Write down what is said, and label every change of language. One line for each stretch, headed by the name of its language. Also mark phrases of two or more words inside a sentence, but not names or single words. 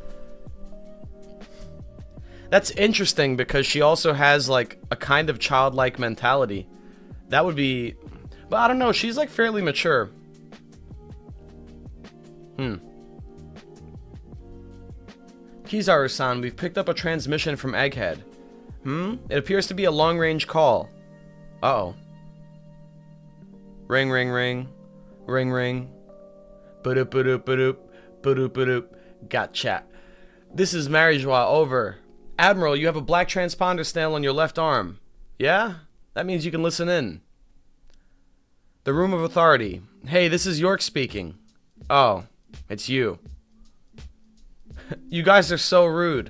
English: That's interesting because she also has like a kind of childlike mentality. That would be, but I don't know, she's like fairly mature. Kizaru-san, we've picked up a transmission from Egghead. It appears to be a long-range call. Uh-oh. Ring, ring, ring. Ring, ring. Ba-doop, ba-doop, ba-doop. Ba-doop, ba-doop. Gotcha. This is Marijois, over. Admiral, you have a black transponder snail on your left arm. Yeah? That means you can listen in. The Room of Authority. Hey, this is York speaking. Oh, it's you. You guys are so rude.